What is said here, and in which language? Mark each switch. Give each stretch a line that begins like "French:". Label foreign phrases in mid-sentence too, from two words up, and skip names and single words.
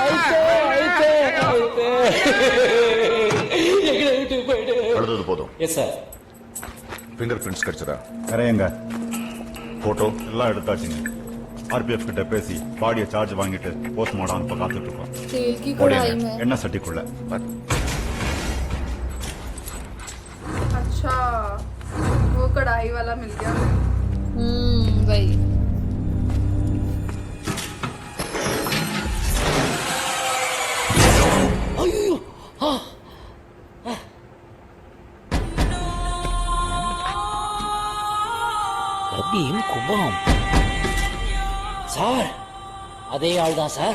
Tamil: எங்களை விட்டு போயிடு. அழுதது போதும்.
English: yes sir. finger prints
Tamil: கிடைச்சதா? கரையங்க போட்டோ எல்லாம் எடுத்தாச்சுங்க. ஆர்பிஎஃப் கிட்ட பேசி பாடியை சார்ஜ் வாங்கிட்டு போஸ்ட்மார்டம் அனுப்ப காத்துட்டு இருக்கோம்.
Hindi: तेल की कढ़ाई में।
Tamil: எண்ணெய் சட்டிக்குள்ள
Hindi: अच्छा, वो कढ़ाई वाला मिल गया। वही।
Tamil: ஐயோ, கபீம் குபாம் சார், அதே ஆள் தான் சார்.